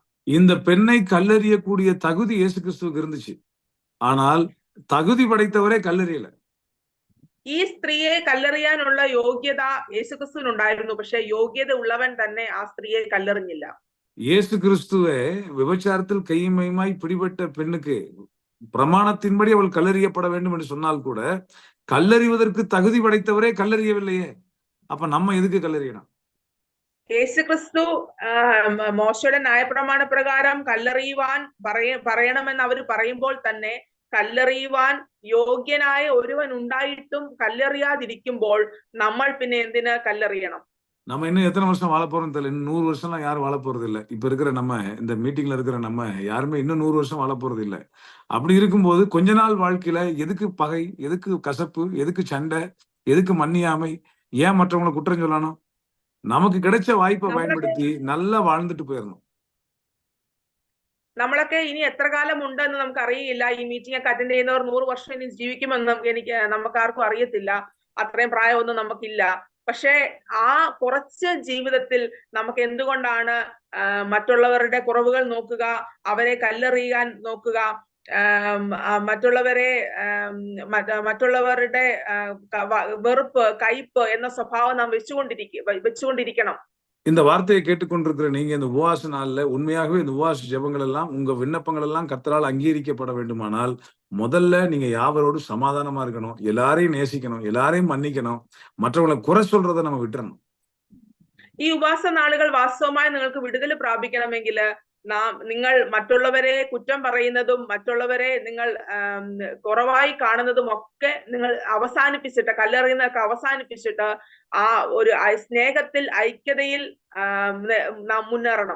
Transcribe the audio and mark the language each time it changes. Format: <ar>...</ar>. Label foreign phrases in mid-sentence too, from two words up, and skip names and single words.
<ta>இந்த பெண்ணை கல்லெறியக்கூடிய தகுதி இயேசு கிறிஸ்துவுக்கு இருந்துச்சு. ஆனால் தகுதி படைத்தவரே கல்லெறியல.</ta> <ml>ഈ സ്ത്രീയെ കല്ലെറിയാനുള്ള യോഗ്യത യേശുക്രിസ്തുവിനുണ്ടായിരുന്നു. പക്ഷെ യോഗ്യത ഉള്ളവൻ തന്നെ ആ സ്ത്രീയെ കല്ലെറിഞ്ഞില്ല.</ml> <ta>இயேசு கிறிஸ்துவே விபச்சாரத்தில் கையுமையுமாய் பிடிபட்ட பெண்ணுக்கு பிரமாணத்தின்படி அவள் கல்லெறியப்பட வேண்டும் என்று சொன்னால் கூட கல்லெறிவதற்கு தகுதி படைத்தவரே கல்லெறியவில்லையே. அப்ப நம்ம எதுக்கு கல்லெறியணும்?</ta> <ml>യേശുക്രിസ്തു മോശയുടെ ന്യായപ്രമാണ പ്രകാരം കല്ലെറിയുവാൻ പറയണമെന്ന് അവർ പറയുമ്പോൾ തന്നെ കല്ലെറിയുവാൻ യോഗ്യനായ ഒരുവൻ ഉണ്ടായിട്ടും കല്ലെറിയാതിരിക്കുമ്പോൾ നമ്മൾ പിന്നെ എന്തിന് കല്ലെറിയണം?</ml> <ta>நம்ம இன்னும் எத்தனை வருஷம் வாழ போறோம் தெரியல. இன்னும் 100 வருஷம்லாம் யாரும் வாழ போறது இல்லை. இப்ப இருக்கிற நம்ம இந்த மீட்டிங்ல இருக்கிற நம்ம யாருமே இன்னும் 100 வருஷம் வாழ போறது இல்லை. அப்படி இருக்கும்போது கொஞ்ச நாள் வாழ்க்கையில எதுக்கு பகை, எதுக்கு கசப்பு, எதுக்கு சண்டை, எதுக்கு மன்னியாமை, ஏன் மற்றவங்களை குற்றம் சொல்லணும்? நமக்கு கிடைச்ச வாய்ப்பை பயன்படுத்தி நல்லா வாழ்ந்துட்டு போயிடணும்.</ta> <ml>നമ്മളൊക്കെ ഇനി എത്ര കാലം ഉണ്ടെന്ന് നമുക്ക് അറിയില്ല. ഈ മീറ്റിംഗ് ഒക്കെ അറ്റൻഡ് ചെയ്യുന്നവർ 100 വർഷം ഇനി ജീവിക്കുമെന്ന് നമുക്കാർക്കും അറിയത്തില്ല. അത്രയും പ്രായമൊന്നും നമുക്കില്ല. പക്ഷെ ആ കുറച്ച് ജീവിതത്തിൽ നമുക്ക് എന്തുകൊണ്ടാണ് മറ്റുള്ളവരുടെ കുറവുകൾ നോക്കുക, അവരെ കല്ലെറിയാൻ നോക്കുക, മറ്റുള്ളവരെ മറ്റുള്ളവരുടെ വെറുപ്പ്, കയ്പ് എന്ന സ്വഭാവം നാം വെച്ചുകൊണ്ടിരിക്കണം.</ml> <ta>இந்த வார்த்தையை கேட்டுக்கொண்டிருக்கிற நீங்க இந்த உபவாச நாள்ல உண்மையாகவே இந்த உபவாச ஜெபங்கள் எல்லாம் உங்க விண்ணப்பங்கள் எல்லாம் கர்த்தரால் அங்கீகரிக்கப்பட வேண்டுமானால் முதல்ல நீங்க யாவரோடு சமாதானமா இருக்கணும், எல்லாரையும் நேசிக்கணும், எல்லாரையும் மன்னிக்கணும், மற்றவங்களை குறை சொல்றதை நம்ம விட்டுறணும்.</ta> <ml>ഈ ഉപവാസ നാളുകൾ വാസ്തവമായി നിങ്ങൾക്ക് വിടുതൽ പ്രാപിക്കണമെങ്കിൽ നിങ്ങൾ മറ്റുള്ളവരെ കുറ്റം പറയുന്നതും മറ്റുള്ളവരെ നിങ്ങൾ കുറവായി കാണുന്നതും ഒക്കെ നിങ്ങൾ അവസാനിപ്പിച്ചിട്ട്, കല്ലെറിയുന്നതൊക്കെ അവസാനിപ്പിച്ചിട്ട് ആ ഒരു സ്നേഹത്തിൽ, ഐക്യതയിൽ നാം മുന്നേറണം.</ml>